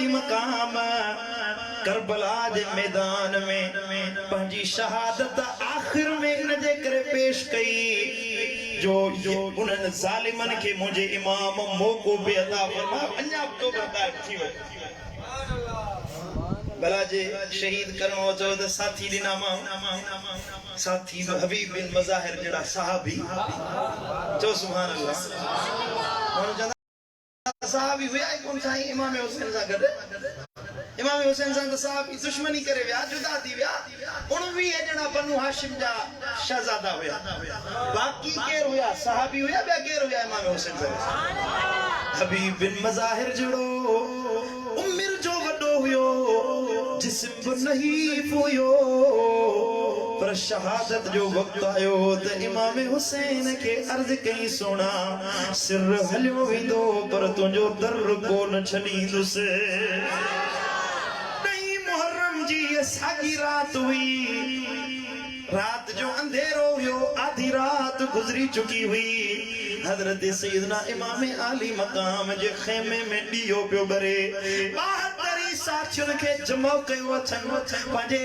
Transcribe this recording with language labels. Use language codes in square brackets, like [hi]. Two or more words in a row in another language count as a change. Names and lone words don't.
[sd] मकाम करबला जे मैदान में पंहिंजी शहादत आखिर में इन जे करे पेश कई जो उन्हनि ज़ालिमनि खे मुंहिंजे इमाम मौक़ो बि अता फरमा अञा बि तौबा थी वई भला जे शहीद करणो चओ त साथी ॾिना मां साथी हबीब बिन मज़ाहिर जहिड़ा सहाबी चओ [ar] سبحان الله [sd] साहबी हुआ ही कौन साईं इमाम हुसैन सां गॾु इमाम हुसैन सां त साहबी दुश्मनी करे विया जुदा थी विया 19 ॼणा बनु हाशिम जा शहजादा हुया बाक़ी केर हुया साहबी हुया ॿिया केर हुया इमाम हुसैन सां हबीब बिन मज़ाहिर जहिड़ो उमिर जो वॾो हुयो जिस्म बि नहीफ़ हुयो पर शहादत जो वक्त आयो त इमाम हुसैन के अर्ज कई सोना सिर हलियो विंदो पर तुंहिंजो दर कोन छॾींदुसि नहीं मुहर्रम जी साॻी रात हुई रात जो अंधेरो हुयो आधी रात गुज़री चुकी हुई हजरत सैयदना इमाम आली मकाम जे खेमे में ॾियो पियो ॿरे 72 साथियुनि खे जमा कयो अथनि पंहिंजे